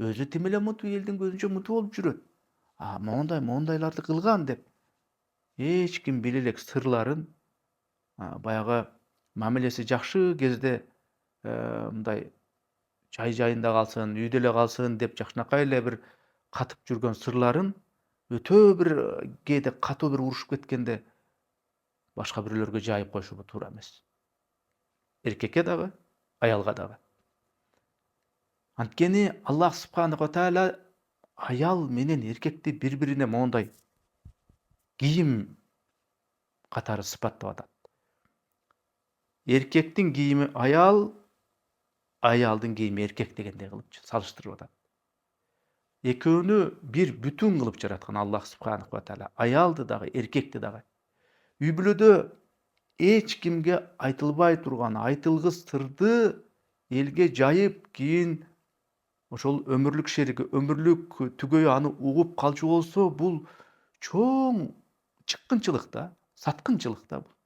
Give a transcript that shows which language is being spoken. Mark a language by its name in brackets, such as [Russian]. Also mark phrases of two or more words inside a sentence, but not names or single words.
[Kyrgyz] өзү тим эле мынтип элдин көзүнчө мынтип болуп жүрөт. Моундайларды кылган деп эч ким биле элек сырларын баягы мамилеси жакшы кезде мындай жайында калсын, үйдө эле калсын деп жакшынакай эле бир катып жүргөн сырларын өтө бир кээде катуу бир урушуп кеткенде башка бирөөлөргө жайып коюшу туура эмес. Эркекке дагы, аялга дагы. Анткени Аллах [Arabic] سبحانه وتعالى [Kyrgyz] аял менен эркекти бири-бирине моундай кийим катары сыпаттап атат. Эркектин кийими аял, аялдын кийими эркек дегендей кылып салыштырып атат. Экөөнү бир бүтүн кылып жараткан Аллах [Arabic] سبحانه وتعالى [Kyrgyz] аялды дагы, эркекти дагы. Үй бүлөдө эч кимге айтылбай турган айтылгыс сырды элге жайып, кийин ошол өмүрлүк шериги, өмүрлүк түгөйү аны угуп калчу болсо, бул чоң чыккынчылык да, саткынчылык да бул.